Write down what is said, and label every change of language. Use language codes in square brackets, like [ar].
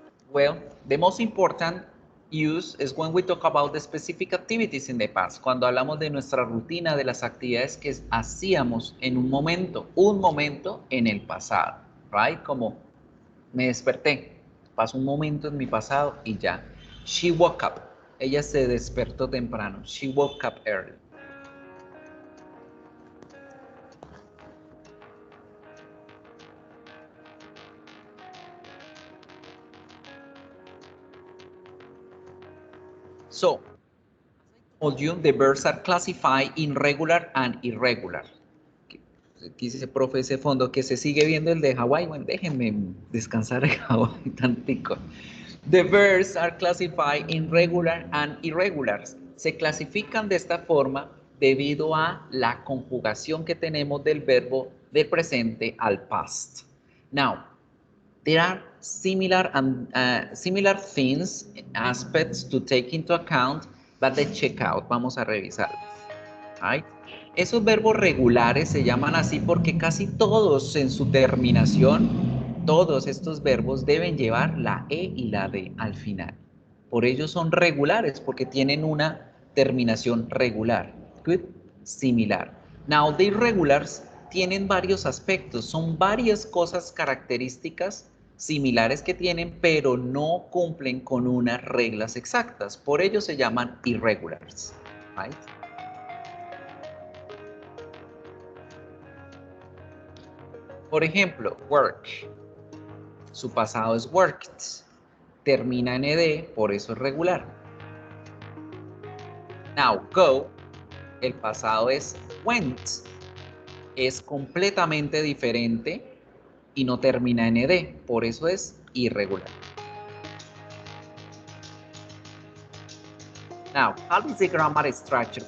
[en] Well, the most important use is when we talk about the specific activities in the past. [es] Cuando hablamos de nuestra rutina, de las actividades que hacíamos en un momento en el pasado, right? Como me desperté, pasó un momento en mi pasado y ya. [en] She woke up. [es] Ella se despertó temprano. [en] She woke up early. So, told you, the verbs are classified in regular and irregular. [es] Aquí dice, profe, ese fondo que se sigue viendo el de Hawái. Bueno, déjenme descansar en Hawái tantico. [en] The verbs are classified in regular and irregular. [es] Se clasifican de esta forma debido a la conjugación que tenemos del verbo del presente al past. [en] Now, there are similar things, aspects to take into account, but let's check out. [es] Vamos a revisarlos. Right? Esos verbos regulares se llaman así porque casi todos en su terminación, todos estos verbos deben llevar la E y la D al final. Por ello son regulares porque tienen una terminación regular. [en] Good, similar. Now, the irregulars [es] tienen varios aspectos, son varias cosas características similares que tienen, pero no cumplen con unas reglas exactas. Por ello se llaman irregulars. Right? Por ejemplo, work. Su pasado es worked. Termina en ed, por eso es regular. Now, go. El pasado es went. Es completamente diferente y no termina en ed, por eso es irregular. [en] Now, how is the grammar structure?